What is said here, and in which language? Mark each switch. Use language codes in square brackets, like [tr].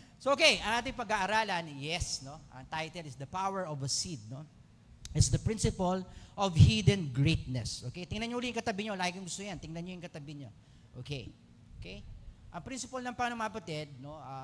[tl] So okay, ang ating pag-aaralan, yes, no? Ang [en] title is The Power of a Seed, no? It's the principle of hidden greatness. [tl] Okay? Tingnan niyo ulit yung katabi niyo. Lagi kong gusto yan. Tingnan niyo yung katabi niyo. Okay? Okay? Ang principle ng paano mga kapatid, no?